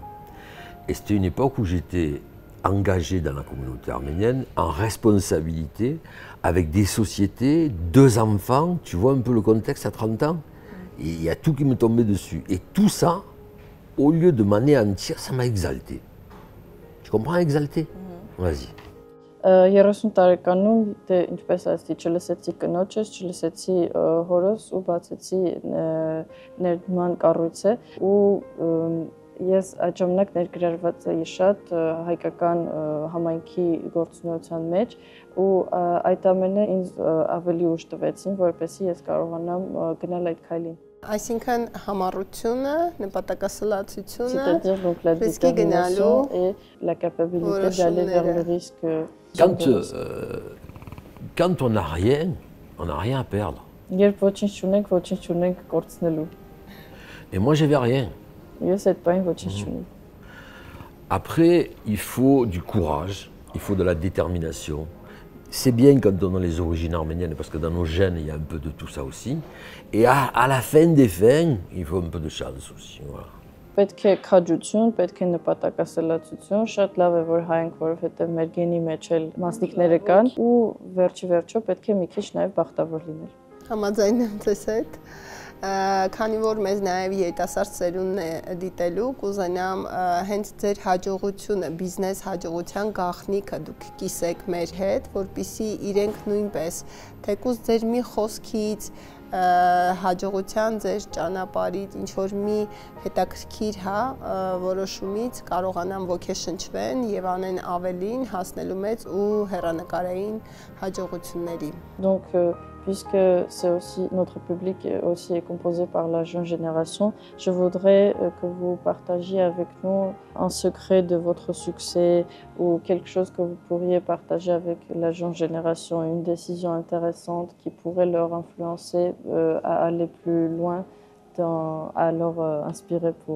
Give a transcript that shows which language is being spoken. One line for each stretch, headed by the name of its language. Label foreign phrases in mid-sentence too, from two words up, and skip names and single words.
French: Et c'était une époque où j'étais engagé dans la communauté arménienne, en responsabilité, avec des sociétés, 2 enfants, tu vois un peu le contexte à 30 ans, et il y a tout qui me tombait dessus. Et tout ça, au lieu de m'anéantir, ça m'a exalté. Tu comprends, exalté? Vas-y.
Armenian: 30 տարեկանում դե ինչպես ասեցի, չլսեցի կնոջս, չլսեցի հորս ու բացեցի ներդման կառույցը ու ես այդ ժամանակ ներգրավված էի շատ հայկական համայնքի գործունեության մեջ ու այդ ամենը ինձ ավելի ուժ տվեցին, որպեսզի ես կարողանամ գնալ այդ քայլին։ Այսինքն համառությունը, նպատակասլացությունը, ռիսկի գնալու
French: et la capacité d'aller vers le risque. Quand on n'a rien à perdre.
Armenian: Երբ ոչինչ չունենք, ոչինչ չունենք կորցնելու։
French: Et moi j'avais rien.
Armenian: Ես այդ բան ոչինչ չունեմ։
French: Après, il faut du courage, il faut de la détermination. C'est bien quand on a les origines arméniennes, parce que dans nos gènes, il y a un peu de tout ça aussi. Et à la fin des fins, il faut un peu de chance aussi. Voilà.
Armenian: Պետք է քաջություն, պետք է նպատակասլացություն, շատ լավ է որ հայենք, որովհետև մեր գենի մեջ էլ մասնիկները կան ու վերջի պետք է մի քիչ նաև բախտավոր լինել։ Համաձայն եմ ձեզ հետ։ Քանի որ մեզ նաև երիտասարդ սերունդն է դիտելու, կուզենամ հենց ձեր հաջողությունը, բիզնես հաջողության գաղտնիքը դուք կիսեք մեր հետ, որպեսզի իրենք նույնպես թեկուզ ձեր մի խոսքից, հաջողության ձեր ճանապարհից, ինչ որ մի հետաքրքիր որոշումից կարողանան ոգեշնչվեն եւ անեն ավելին, հասնելու մեծ ու հեռանկարային հաջողությունների։
French: Donc puisque c'est aussi notre public aussi est composé par la jeune génération, je voudrais que vous partagiez avec nous un secret de votre succès ou quelque chose que vous pourriez partager avec la jeune génération, une décision intéressante qui pourrait leur influencer à aller plus loin, à leur inspirer pour...